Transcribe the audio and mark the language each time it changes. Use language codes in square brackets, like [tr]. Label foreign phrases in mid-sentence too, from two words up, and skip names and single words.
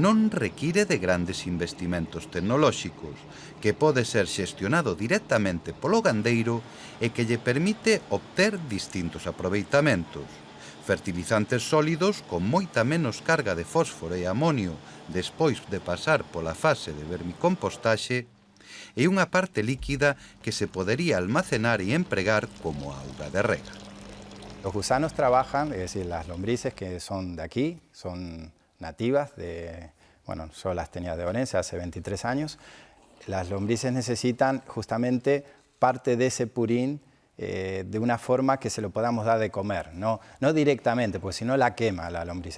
[gl] non require de grandes investimentos tecnolóxicos, que pode ser xestionado directamente polo gandeiro e que lle permite obter distintos aproveitamentos: fertilizantes sólidos con moita menos carga de fósforo e amonio despois de pasar pola fase de vermicompostaxe, e unha parte líquida que se podería almacenar e empregar como auga de rega. [es] Los gusanos trabajan, es decir, las lombrices que son de aquí, son nativas yo las tenía de Orense hace 23 años. Las lombrices necesitan justamente parte de ese purín de una forma que se lo podamos dar de comer, no directamente, porque si no la quema la lombriz.